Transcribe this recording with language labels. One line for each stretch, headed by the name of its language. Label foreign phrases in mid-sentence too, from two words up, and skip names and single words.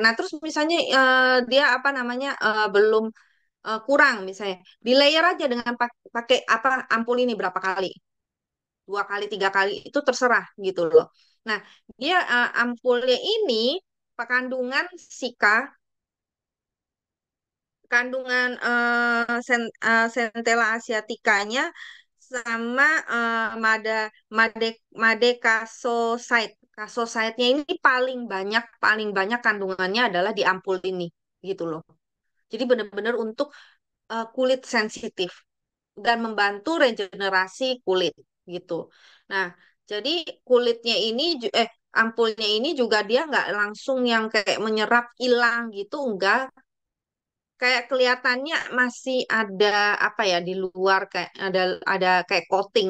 Indonesian: Nah, terus misalnya dia apa namanya belum kurang misalnya, di layer aja dengan pakai apa ampul ini berapa kali, 2 kali, 3 kali itu terserah gitu loh. Nah, dia ampulnya ini kandungan sika, kandungan Centella asiaticanya sama made madekasoside. Kasoside-nya ini paling banyak kandungannya adalah di ampul ini gitu loh. Jadi benar-benar untuk kulit sensitif dan membantu regenerasi kulit gitu. Nah, jadi kulitnya ini ampulnya ini juga dia nggak langsung yang kayak menyerap hilang gitu, enggak, kayak kelihatannya masih ada apa ya di luar, kayak ada kayak coating.